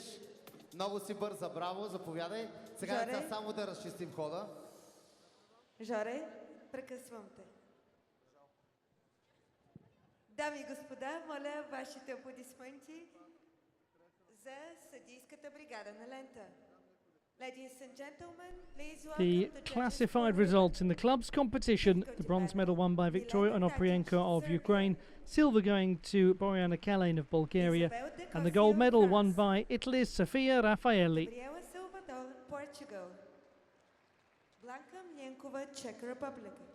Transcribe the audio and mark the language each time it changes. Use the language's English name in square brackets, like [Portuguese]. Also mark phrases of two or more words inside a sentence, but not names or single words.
[Bulgarian] Много си бърза, браво, заповядай. Сега Жоре? деца, само да разчистим хода. Жоре, прекъсвам те. Дами и господа, моля вашите аплодисменти за съдийската бригада на Лента. [English] Ladies and gentlemen, please welcome The the judges classified for results in the club's competition: the bronze medal won by Victoria Onoprienko of Ukraine, silver going to Boriana Cain of Bulgaria, and the gold medal won by Italy's Sofia Raffaeli. Gabriela Salvador, Portugal. Blanka Mljenkova, Czech Republic.